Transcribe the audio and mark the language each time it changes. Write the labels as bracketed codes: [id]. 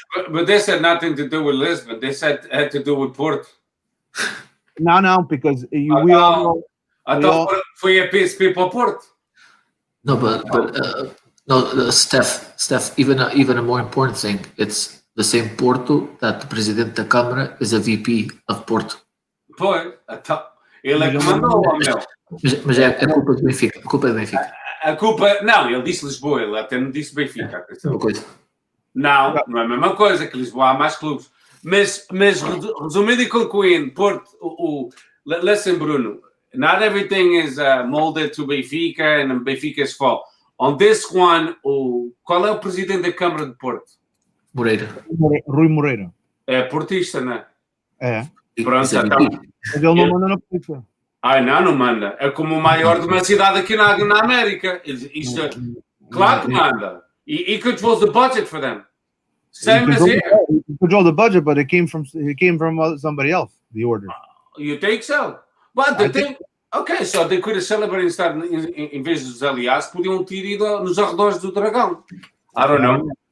[en] but this had nothing to do with Lisbon. This had to do with Porto. No, because we all know. [pt] Foi a PSP para Porto. [en] No, but Steph. Even a more important thing. It's the same Porto that the Presidente da Câmara is a VP of Porto. [pt] Pois, ele é que mandou, meu. Mas é a culpa do Benfica. A culpa é do Benfica. A culpa, não, ele disse Lisboa, ele até não disse Benfica. Uma coisa. Não é a mesma coisa, que Lisboa há mais clubes. Mas resumindo e concluindo, [en] Porto, listen, Bruno, not everything is molded to Benfica and Benfica's fault. On this one, [pt] qual é o presidente da Câmara de Porto? Moreira. Rui Moreira. É portista, não é? É. Pronto, já está. Mas ele não manda na polícia. Não manda. É como o maior de uma cidade aqui na América. Claro que manda. [en] He controls the budget for them. Same as here. He controls the budget, but it came from somebody else, the order. You think so? But the thing... Okay, so they could have celebrated instead, [pt] em vez dos aliados, podiam ter ido nos arredores do Dragão. [en] I don't know.